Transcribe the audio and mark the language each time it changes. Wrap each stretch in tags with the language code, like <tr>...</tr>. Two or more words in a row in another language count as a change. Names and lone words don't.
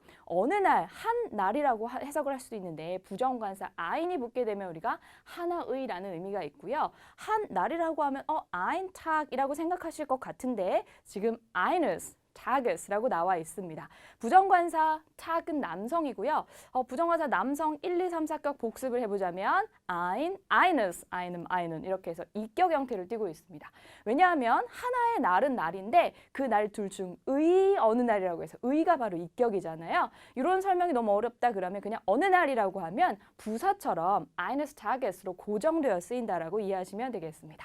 <ko>어느 날, 한 날이라고 해석을 할 수도 있는데 부정관사 ein이 붙게 되면 우리가 하나의라는 의미가 있고요. 한 날이라고 하면</ko> <de>ein Tag</de> <ko>이라고 생각하실 것 같은데 지금</ko> <de>eines Tages</de> <ko>라고 나와 있습니다. 부정관사 Tag은 남성이고요. 부정관사 남성 1, 2, 3, 4격 복습을 해보자면</ko> <de>ein, eines, einem, einen</de> <ko>이렇게 해서 이격 형태를 띠고 있습니다. 왜냐하면 하나의 날은 날인데 그 날 둘 중 의 어느 날이라고 해서 의가 바로 이격이잖아요. 이런 설명이 너무 어렵다 그러면 그냥 어느 날이라고 하면 부사처럼</ko> <de>eines Tages</de> <ko>로 고정되어 쓰인다라고 이해하시면 되겠습니다.</ko>